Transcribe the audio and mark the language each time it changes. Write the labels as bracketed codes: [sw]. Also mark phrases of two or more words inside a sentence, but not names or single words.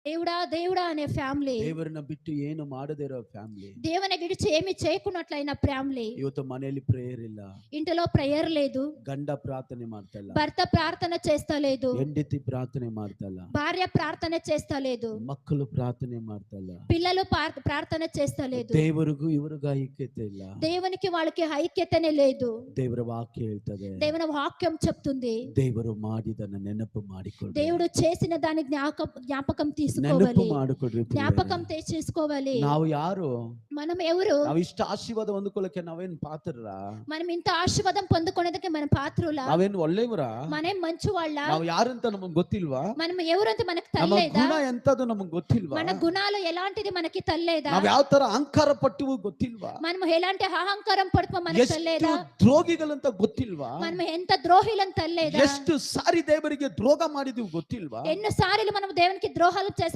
[te] దేవుడా దేవుడా అనే ఫ్యామిలీ, [kn] ದೇವರನ್ನ ಬಿಟ್ಟು ಏನು ಮಾಡದೇ ಇರೋ ಫ್ಯಾಮಿಲಿ. [te] దేవుని విడిచి ఏమి చేయకున్నట్లయిన ఫ్యామిలీ. [kn] ಇವತ್ತು ಮನೆಯಲ್ಲಿ ಪ್ರೇಯರ್ ಇಲ್ಲ, [te] ఇంటిలో ప్రేయర్ లేదు, [kn] ಗಂಡ ಪ್ರಾರ್ಥನೆ ಮಾಡ್ತಾ ಇಲ್ಲ, [te] భర్త ప్రార్థన చేస్తలేదు, [kn] ಹೆಂಡತಿ ಪ್ರಾರ್ಥನೆ ಮಾಡ್ತಾ ಇಲ್ಲ, [te] భార్య ప్రార్థన చేస్తలేదు, [kn] ಮಕ್ಕಳು ಪ್ರಾರ್ಥನೆ ಮಾಡ್ತಾ ಇಲ್ಲ, [te] పిల్లలు ప్రార్థన చేస్తలేదు. [kn] ದೇವರಿಗೂ ಇವರಿಗೂ ಐಕ್ಯತೆ ಇಲ್ಲ. [te] దేవునికి వాళ్ళకి ఐక్యతనే లేదు. [kn] ದೇವರ ವಾಕ್ಯ ಹೇಳ್ತದೆ, [te] దేవుని వాక్యం చెప్తుంది, [kn] ದೇವರು ಮಾಡಿದನ್ನ ನೆನಪು ಮಾಡಿಕೊಳ್ಳಿ. [te] దేవుడు చేసిన దాని జ్ఞాపకం [kn] ನೆನಪು [te] తీసుకోవాలి, [kn] ಮಾಡಿಕೊಡ್ರಿ. [te] జ్ఞాపకం చేసుకోవాలి. [kn] ನಾವು ಯಾರು? [te] మనం ఎవరు? [kn] ನಾವು ಇಷ್ಟ ಆಶೀರ್ವಾದ ಹೊಂದ್ಕೊಳ್ಳಕ್ಕೆ ನಾವೇನ್ ಪಾತ್ರರ? [te] మనం ఇంత ఆశీర్వాదం పొందుకునేందుకు మనం పాత్రులా? [kn] ನಾವೇನ್ ಒಳ್ಳೆಯವರ? [te] మనం మంచి వాళ్ళ? [kn] ನಾವು ಯಾರಂತ ನಮಗ್ ಗೊತ್ತಿಲ್ವಾ? [te] మనం ఎవరంత మనకు [kn] ನಮ್ಮ [te] తెలియదా? [kn] ಗುಣ ಎಂತದು ನಮಗ್ ಗೊತ್ತಿಲ್ವಾ? [te] మన గుణాలు ఎలాంటిది మనకి తెలియదా? [kn] ನಾವ್ ಯಾವ ತರ ಅಹಂಕಾರ ಪಟ್ಟವು ಗೊತ್ತಿಲ್ವಾ? [te] మనం ఎలాంటి అహంకారం పడుతూ మనకు [kn] ಎಷ್ಟು [te] తెలియదా? [kn] ದ್ರೋಹಿಗಳಂತ ಗೊತ್ತಿಲ್ವಾ? [te] మనం ఎంత ద్రోహిలం తెలియదా? [kn] ಎಷ್ಟು ಸಾರಿ ದೇವರಿಗೆ ದ್ರೋಹ ಮಾಡಿದೀವಿ ಗೊತ್ತಿಲ್ವಾ? [te] ఎన్నోసార్లు మనం దేవునికి ద్రోహాలు చేసి